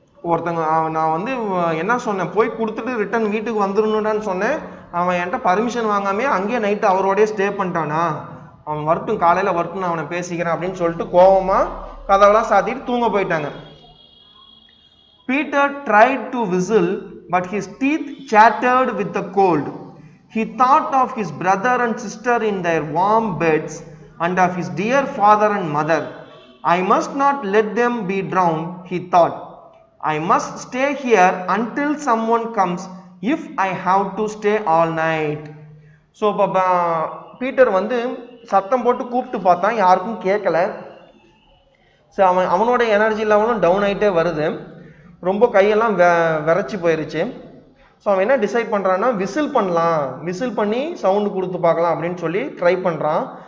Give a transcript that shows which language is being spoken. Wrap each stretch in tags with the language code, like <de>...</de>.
<ta>ஒருத்தங்க நான் வந்து என்ன சொன்னேன், போய் கொடுத்துட்டு ரிட்டர்ன் வீட்டுக்கு வந்துடணுன்னு சொன்னேன், அவன் என்கிட்ட பர்மிஷன் வாங்காமே அங்கேயே நைட்டு அவரோடய ஸ்டே பண்ணிட்டானா, அவன் வரட்டும், காலையில் வரட்டும், நான் அவனை பேசிக்கிறேன் அப்படின்னு சொல்லிட்டு கோபமா கதவெல்லாம் சாத்திட்டு தூங்க போயிட்டாங்க.</ta> <en>Peter tried to whistle, but his teeth chattered with the cold. He thought of his brother and sister in their warm beds and of his dear father and mother. I must not let them be drowned, he thought. I must stay here until someone comes if I have to stay all night.</en> <ta>So Peter வந்து சத்தம் போட்டு கூப்பிட்டு பார்த்தான், யாருக்கும் கேட்கல. So அவனோட energy லெவலும் down ஆகிட்டே வருது, ரொம்ப கையெல்லாம் விரைச்சி போயிருச்சு. ஸோ அவன் என்ன டிசைட் பண்ணுறான்னா விசில் பண்ணலாம், விசில் பண்ணி சவுண்டு கொடுத்து பார்க்கலாம் அப்படின்னு சொல்லி ட்ரை பண்ணுறான்.</ta>